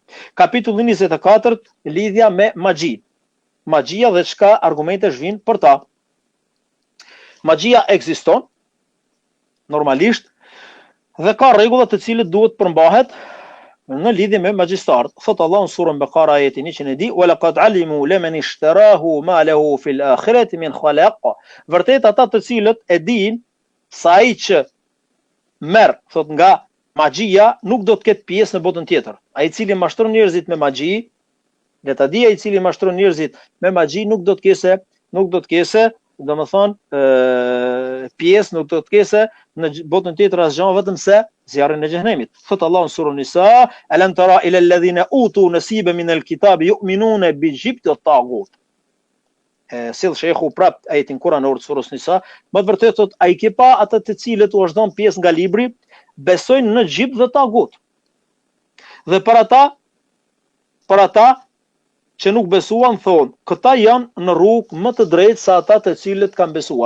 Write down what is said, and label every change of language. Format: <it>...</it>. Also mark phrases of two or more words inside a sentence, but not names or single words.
<sq>Kapitulli 24, lidhja me magji. Magjia dhe çka argumente shvin për ta. Magjia ekziston normalisht dhe ka rregulla të cilët duhet përmbahet në lidhje me magjistarët. Thot Allahu në surën Bekara ajetin 110:</sq> <ar>"ولقد علموا لمن اشتراه ما له في الآخرة من خلاق."</ar> <sq>Vërtet ata të cilët e dinë sa ai që merr, thot, nga magjia nuk do të ketë pjesë në botën tjetër. Ai i cili mashtron njerëzit me magji, le ta di ai i cili mashtron njerëzit me magji nuk do të kese, domethënë pjesë, nuk do të kese në botën tjetër asgjë vetëm se zjarrin e xhenemit. Thot Allahu në surën Nisa:</sq> <ar>"ألم تر إلى الذين أوتوا نصيبا من الكتاب يؤمنون بالجبت الطاغوت."</ar> <sq>Sill shehu prap ajetin kuranor të surës Nisa, më të vërtetë thot ai ke pa ata të cilët u është dhënë pjesë nga libri besojnë në xhip dhe tagut. Dhe për ata që nuk besuan thonë, këta janë në rrugë më të drejtë sa ata të cilët kanë besuar.</sq>